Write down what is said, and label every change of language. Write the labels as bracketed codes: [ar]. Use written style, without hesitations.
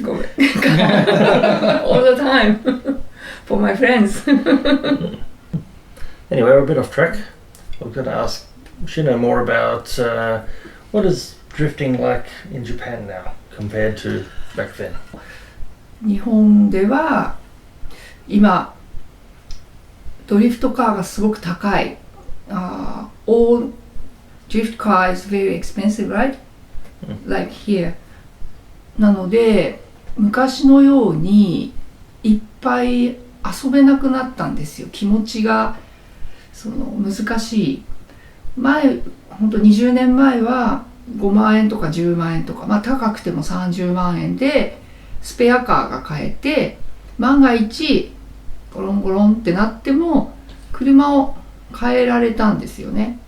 [en] All the time for my friends. Anyway, we're a bit off track. We're going to ask Shino more about what is drifting like in Japan now compared to back then. [ja] 日本では今ドリフトカーがすごく高い。 [en] All drift car is very expensive, right? Like here. [ja] なので昔のようにいっぱい遊べなくなったんですよ。気持ちが難しい。前本当20年前は5万円とか10万円とか、高くても30万円でスペアカーが買えて、万が一ゴロンゴロンってなっても車を変えられたんですよね。